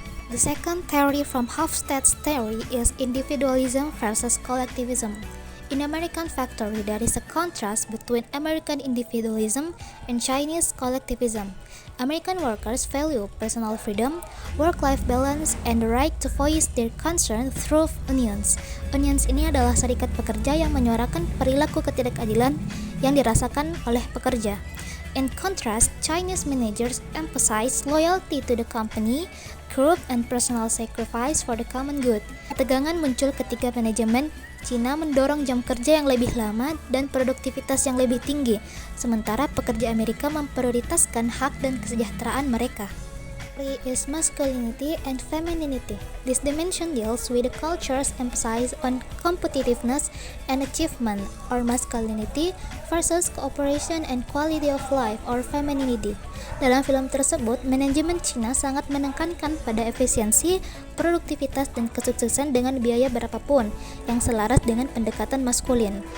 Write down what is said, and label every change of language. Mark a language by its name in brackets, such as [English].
[English] The second theory from Hofstede's theory is individualism versus collectivism. In American Factory, there is a contrast between American individualism and Chinese collectivism. American workers value personal freedom, work-life balance, and the right to voice their concern through unions. [Indonesian] Unions ini adalah serikat pekerja yang menyuarakan perilaku ketidakadilan yang dirasakan oleh pekerja. [English] In contrast, Chinese managers emphasize loyalty to the company, group, and personal sacrifice for the common good. [Indonesian] Ketegangan muncul ketika manajemen Cina mendorong jam kerja yang lebih lama dan produktivitas yang lebih tinggi, sementara pekerja Amerika memprioritaskan hak dan kesejahteraan mereka. [English] Three is masculinity and femininity. This dimension deals with the culture's emphasis on competitiveness and achievement, or masculinity, versus cooperation and quality of life, or femininity. [Indonesian] Dalam film tersebut, manajemen Cina sangat menekankan pada efisiensi, produktivitas, dan kesuksesan dengan biaya berapapun yang selaras dengan pendekatan maskulin.